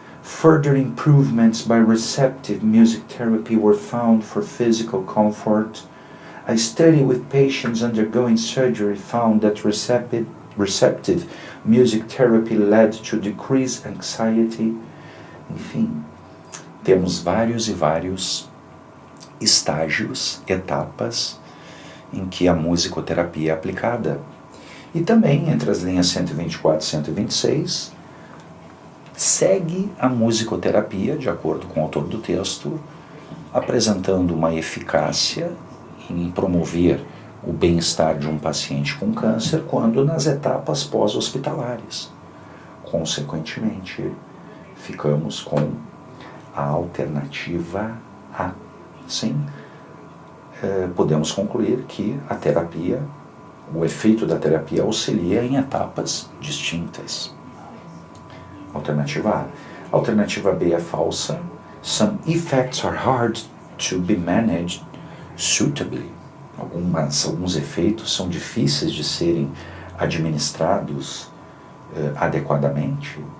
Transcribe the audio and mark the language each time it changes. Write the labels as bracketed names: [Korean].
[English] Further improvements by receptive music therapy were found for physical comfort. A study with patients undergoing surgery found that receptive music therapy led to decreased anxiety. [Portuguese] Enfim, temos vários e vários estágios, etapas em que a musicoterapia é aplicada. E também, entre as linhas 124 e 126, segue a musicoterapia, de acordo com o autor do texto, apresentando uma eficácia em promover o bem-estar de um paciente com câncer quando nas etapas pós-hospitalares. Consequentemente, ficamos com a alternativa A. Sim, podemos concluir que a terapia, o efeito da terapia auxilia em etapas distintas. Alternativa A. Alternativa B é falsa. [English] Some effects are hard to be managed suitably. [Portuguese] Alguns efeitos são difíceis de serem administrados adequadamente.